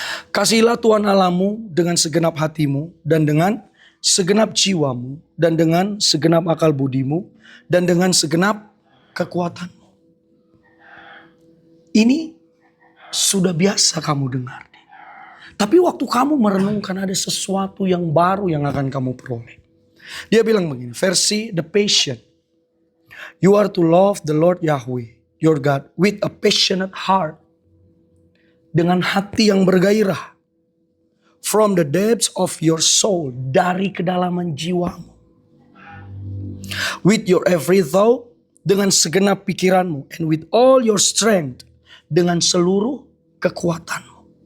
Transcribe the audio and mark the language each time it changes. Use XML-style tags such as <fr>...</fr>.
<id>Kasihilah Tuhan Allahmu dengan segenap hatimu dan dengan segenap jiwamu dan dengan segenap akal budimu dan dengan segenap kekuatanmu. Ini sudah biasa kamu dengar. Tapi waktu kamu merenungkan, ada sesuatu yang baru yang akan kamu peroleh. Dia bilang begini, versi The Passion.</id> <en>You are to love the Lord Yahweh, your God, with a passionate heart.</en> <id>Dengan hati yang bergairah.</id> <en>From the depths of your soul,</en> <id>dari kedalaman jiwamu.</id> <en>With your every thought,</en> <id>dengan segenap pikiranmu.</id> <en>And with all your strength,</en> <id>dengan seluruh kekuatanmu.</id>